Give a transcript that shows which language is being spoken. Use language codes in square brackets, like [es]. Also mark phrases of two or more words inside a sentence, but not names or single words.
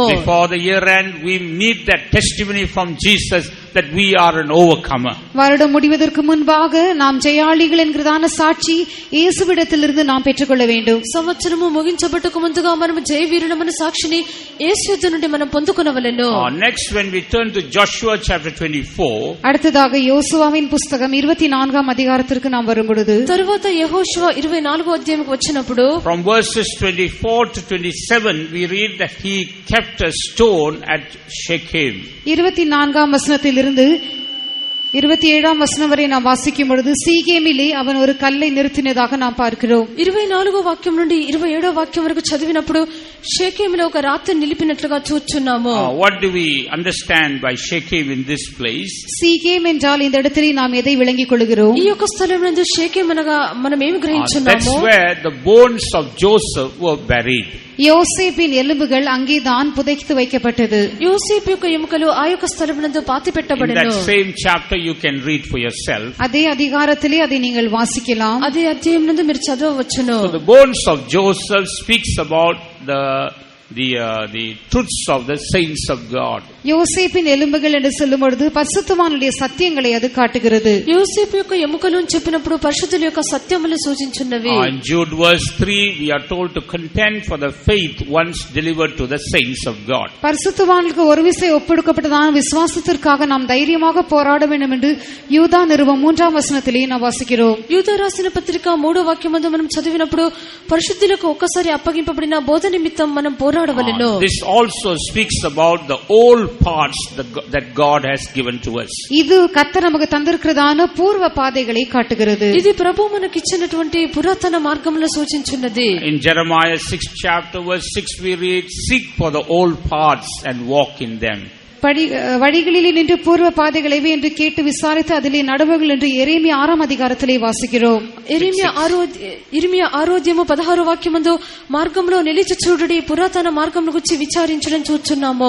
[en] Before the year end, we need that testimony from Jesus that we are an overcomer. [ta] வருடம் முடிவதற்கு முன்பாக நாம் ஜெயாளிகள் என்கிறதான சாட்சி இயேசுவிடத்திலிருந்து நாம் பெற்றுக்கொள்ள வேண்டும். [te] సంవత్సరము ముగించబట్టకు ముందుగా మనము జయవీరులమనే సాక్షిని యేసు యొద్ద నుండి మనం పొందుకొనవలెను. [en] Next, when we turn to Joshua chapter 24, [ta] அடுத்ததாக யோசுவாவின் புஸ்தகம் 24ஆம் அதிகாரத்திற்கு நாம் வரும்பொழுது [te] తరువాత యెహోషువ 24వ అధ్యాయంకి వచ్చినప్పుడు [en] from verses 24 to 27, we read that he kept a stone at Shechem. [ta] 24ஆம் வசனத்திலிருந்து 27ஆம் வசனம் வரை நாம் வாசிக்கும் பொழுது சீகேமிலே அவன் ஒரு கல்லை நிறுத்தினதாக நாம் பார்க்கிறோம். [te] 24వ వాక్యం నుండి 27వ వాక్యం వరకు చదివినప్పుడు షేకెములో ఒక రాత్రి నిలిపినట్లుగా చూస్తున్నాము. [en] What do we understand by Shechem in this place? [ta] சீகேம் என்றால் இந்த இடத்திலே நாம் எதை விளங்கிக் கொள்கிறோம்? [te] ఈ యొక్క స్థలమునందు షేకెం అనగా మనం ఏమి గ్రహించున్నాము? [en] That's where the bones of Joseph were buried. [ta] யோசேப்பின் எலும்புகள் அங்கேதான் புதைத்து வைக்கப்பட்டது. [te] యోసేపు యొక్క ఎముకలు ఆ యొక్క స్థలమునందు పాతి [en] In [te] పెట్టబడెను. [en] that same chapter you can read for yourself. [ta] அதே அதிகாரத்திலே அதை நீங்கள் வாசிக்கலாம். [te] అదే అధ్యాయం నందు మీరు చదవవచ్చును. [en] So the bones of Joseph speaks about the truths of the saints of God. [ta] யோசேப்பின் எலும்புகள் என்று சொல்லும் பொழுது பரிசுத்தவானுடைய சத்தியங்களை அது காட்டுகிறது. [te] యోసేపు యొక్క ఎముకలు అని చెప్పినప్పుడు పరిశుద్ధుల యొక్క సత్యములు సూచించున్నవి. [en] In Jude verse 3 we are told to contend for the faith once delivered to the saints of God. [ta] பரிசுத்தவானுக்கு ஒரு விசை ஒப்புக்கொடுக்கப்பட்டதான விசுவாசத்திற்காக நாம் தைரியமாக போராட வேண்டும் என்று யூதா நிருபம் 3ஆம் வசனத்திலே நாம் வாசிக்கிறோம். [te] యూదా రాసిన పత్రిక 3వ వాక్యమందు మనం చదివినప్పుడు పరిశుద్ధులకు ఒక్కసారి అప్పగింపబడిన బోధ నిమిత్తం మనం పోరాడవలెను. [en] This also speaks about the old parts that God has given to us. [ta] இது கர்த்தர் நமக்கு தந்திருக்கிறதான பூர்வ பாதைகளை காட்டுகிறது. [te] ఇది ప్రభు మనకి ఇచ్చినటువంటి పురాతన మార్గములను సూచించున్నది. [en] In Jeremiah 6th chapter verse 6 we read, seek for the old paths and walk in them. [ta] வழிகளிலே நின்று பூர்வ பாதைகளைவே என்று கேட்டு விசாரித்து அதிலே நடவுகள் என்று எரேமியா 6ஆம் அதிகாரத்திலே வாசிக்கிறோம். [te] ఎరిమియా 6వ అధ్యాయము 16వ వాక్యమందు మార్గంలో నిలిచి చూడుడి పురాతన మార్గమును గురించి విచారించడం చూస్తున్నాము.